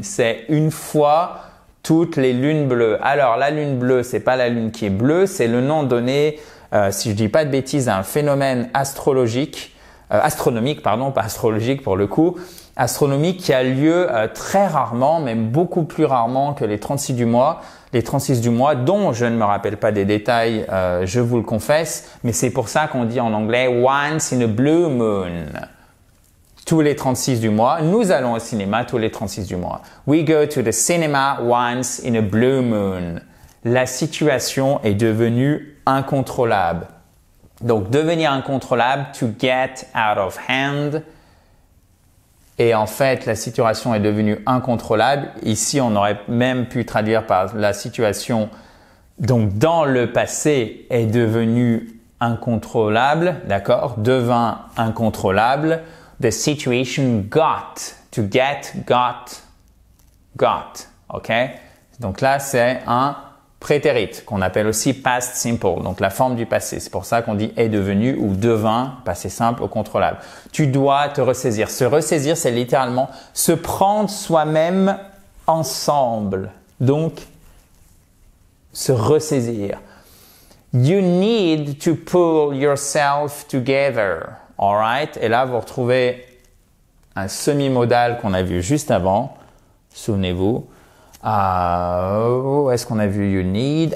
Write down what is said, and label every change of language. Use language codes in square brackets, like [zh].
[fr] C'est une fois toutes les lunes bleues. Alors, la lune bleue, c'est pas la lune qui est bleue, c'est le nom donné, si je dis pas de bêtises, à un phénomène astronomique, pas astrologique pour le coup, astronomique qui a lieu très rarement, même beaucoup plus rarement que les 36 du mois. Les 36 du mois, dont je ne me rappelle pas des détails, je vous le confesse, mais c'est pour ça qu'on dit en anglais « [en] once in a blue moon ». [fr] Tous les 36 du mois, nous allons au cinéma tous les 36 du mois. [en] We go to the cinema once in a blue moon. [fr] La situation est devenue incontrôlable. Donc, devenir incontrôlable, [en] to get out of hand. [fr] Et en fait, la situation est devenue incontrôlable. Ici, on aurait même pu traduire par la situation, donc dans le passé, est devenue incontrôlable, d'accord? Devint incontrôlable. [en] The situation got, to get, got, ok? [fr] Donc là, c'est un prétérit qu'on appelle aussi past simple, donc la forme du passé. C'est pour ça qu'on dit est devenu ou devint, passé simple au contrôlable. Tu dois te ressaisir. Se ressaisir, c'est littéralement se prendre soi-même ensemble. Donc, se ressaisir. [en] You need to pull yourself together. All right? [fr] Et là, vous retrouvez un semi-modal qu'on a vu juste avant. Souvenez-vous. Où est-ce qu'on a vu [en] you need?